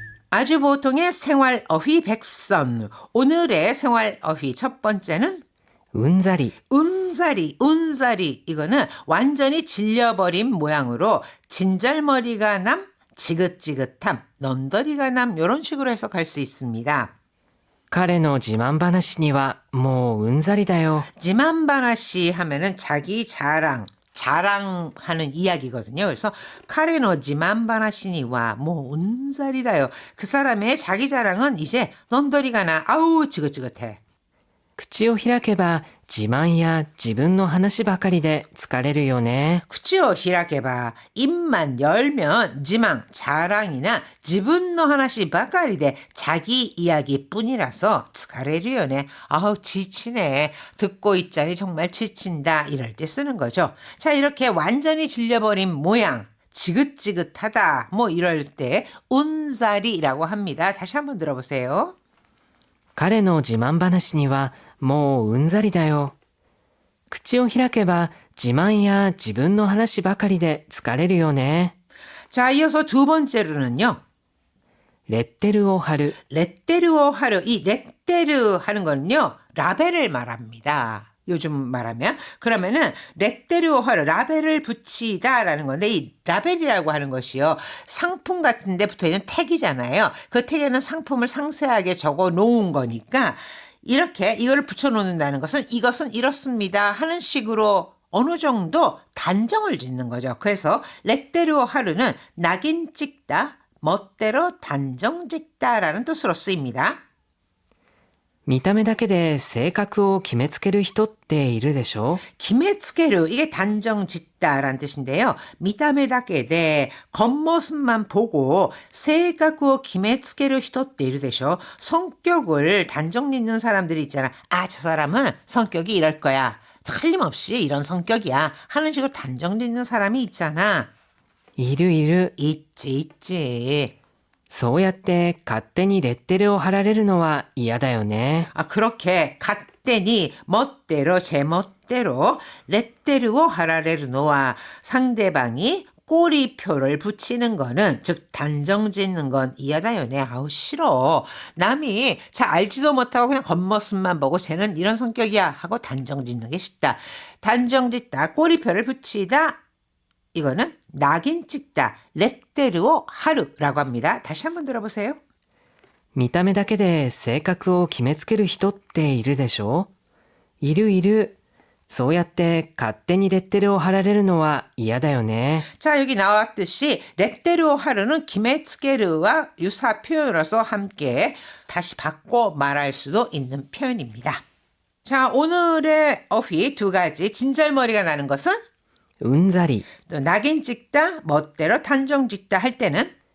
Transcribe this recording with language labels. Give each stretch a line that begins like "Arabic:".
Korean: 아주 보통의 생활 어휘 백선. 오늘의 생활 어휘 첫 번째는
Japanese: うんざり 운자리, 운자리.
Korean: 이거는 완전히 질려버린 모양으로 진절머리가 남, 지긋지긋함, 넌더리가 남 이런 식으로 해석할 수 있습니다.
Japanese: 彼の自慢話にはもううんざりだよ。
Korean: 지만바나시 하면은 자기 자랑하는 이야기거든요. 그래서
Japanese: 카레노 지만바나시니와 뭐 운살이다요.
Korean: 그 사람의 자기 자랑은 이제 넌더리가 나 아우 지긋지긋해.
Japanese: 口を開けば自慢や自分の話ばかりで疲れるよね。 구치오 히라케바
Korean: 입만 열면 지망, 자랑이나
Japanese: 지분노 하나씩 바까리데
Korean: 자기 이야기뿐이라서
Japanese: 스카레르요네.
Korean: 아우 지치네. 듣고 있자니 정말 지친다. 이럴 때 쓰는 거죠. 자, 이렇게 완전히 질려버린 모양. 지긋지긋하다. 뭐 이럴 때 운자리라고 합니다. 다시 한번 들어보세요.
Japanese: 彼の自慢話にはもううんざりだよ。口を開けば自慢や自分の話ばかりで疲れるよね。
Korean: 자, 이어서 두 번째로는요.
Japanese: レッテルを貼る。 레테르오 하르.
Korean: 이 레테르 하는 거는요. 라벨을 말합니다. 요즘 말하면. 그러면은 레테르오 하르. 라벨을 붙이다라는 건데 이 라벨이라고 하는 것이요. 상품 같은 데 붙어있는 택이잖아요. 그 택에는 상품을 상세하게 적어 놓은 거니까 이렇게 이거를 붙여놓는다는 것은 이것은 이렇습니다 하는 식으로 어느 정도 단정을 짓는 거죠. 그래서 레테르오 하르는 낙인 찍다, 멋대로 단정 짓다라는 뜻으로 쓰입니다.
Japanese: 見た目だけで性格を決めつける人っているでしょ？
Korean: 기메츠케르 이게 단정 짓다라는 뜻인데요.
Japanese: 미타메다케데
Korean: 겉모습만 보고
Japanese: 세가쿠오 기메츠케르 히토tte 이르데쇼.
Korean: 성격을 단정 짓는 사람들이 있잖아. 아, 저 사람은 성격이 이럴 거야. 틀림없이 이런 성격이야. 하는 식으로 단정 짓는 사람이 있잖아.
Japanese: いるいる。
Korean: 있지.
Japanese: そうやって勝手にレッテルを貼られるのは嫌だよね。
Korean: 아, 그렇게
Japanese: 갓대니
Korean: 멋대로 제멋대로
Japanese: 레테르오 하라레르노와
Korean: 상대방이 꼬리표를 붙이는 거는 즉 단정 짓는 건
Japanese: 이하다요네.
Korean: 아우 싫어. 남이 잘 알지도 못하고 그냥 겉모습만 보고 쟤는 이런 성격이야 하고 단정 짓는 게 싫다. 단정 짓다. 꼬리표를 붙이다. 이거는 낙인 찍다. 레테르오 하루라고 합니다. 다시 한번 들어보세요.
Japanese: 見た目だけで性格を決めつける人っているでしょ？いるいる。そうやって勝手にレッテルを貼られるのは嫌だよね。
Korean: 자, 여기 나왔듯이 레테르오 하루는 기메츠게르와 유사 표현으로서 함께 다시 바꿔 말할 수도 있는 표현입니다. 자, 오늘의 어휘 두 가지. 진절머리가 나는 것은
Japanese: うんざり。
Korean: 또 낙인 찍다, 멋대로 단정 짓다 할 때는